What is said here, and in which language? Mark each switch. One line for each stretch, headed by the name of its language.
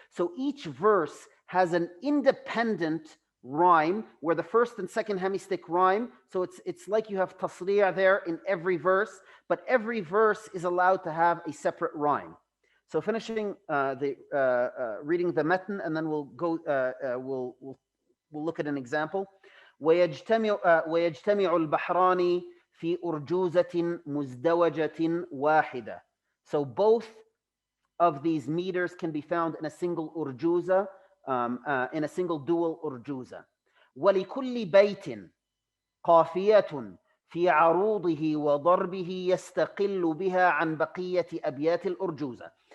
English: So each verse has an independent rhyme where the first and second hemistick rhyme. So it's like you have Tasria there in every verse, but every verse is allowed to have a separate rhyme. So finishing reading the Metre, and then we'll go. We'll look at an example.
Arabic: ويجتمع البحران في أرجوزة مزدوجة واحدة.
English: So both of these meters can be found in a single urjuza, in a single dual urjuza.
Arabic: ولكل بيت قافية في عروضه وضربه يستقل بها عن بقية أبيات الأرجوزة.